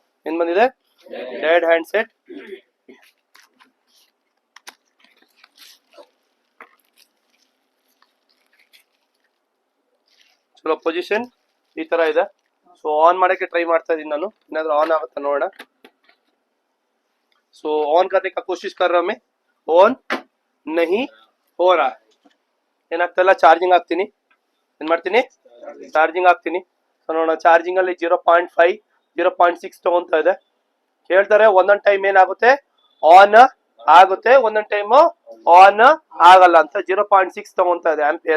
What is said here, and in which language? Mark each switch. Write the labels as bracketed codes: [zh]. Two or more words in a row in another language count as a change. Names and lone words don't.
[kn] ಏನ್ ಬಂದಿದೆ? [en] dead hand set. [kn] ಚಲೋ ಪೊಸಿಷನ್ ಈ ತರ ಇದೆ। ಸೊ ಆನ್ ಮಾಡಕ್ಕೆ ಟ್ರೈ ಮಾಡ್ತಾ ಇದೀನಿ ನಾನು, ಏನಾದ್ರೂ ಆನ್ ಆಗುತ್ತಾ ನೋಡೋಣ। [hi] सो ऑन करने का कोशिश कर रहा हूं मैं, ऑन नहीं हो रहा है। [kn] ಏನಾಗ್ತಲ್ಲ, ಚಾರ್ಜಿಂಗ್ ಆಗ್ತೀನಿ, ಏನ್ ಮಾಡ್ತೀನಿ, ಚಾರ್ಜಿಂಗ್ ಆಗ್ತೀನಿ। ಸೊ ನೋಡೋಣ, ಚಾರ್ಜಿಂಗ್ ಅಲ್ಲಿ 0.5 0.6 ತಗೊಂತಾ ಇದೆ। ಹೇಳ್ತಾರೆ ಒಂದೊಂದು ಟೈಮ್ ಏನಾಗುತ್ತೆ, ಆನ್ ಆಗುತ್ತೆ, ಒಂದೊಂದು ಟೈಮ್ ಆನ್ ಆಗಲ್ಲ ಅಂತ। 0.6 ತಗೊಂತಾ ಇದೆ ಆಂಪಿಯರ್।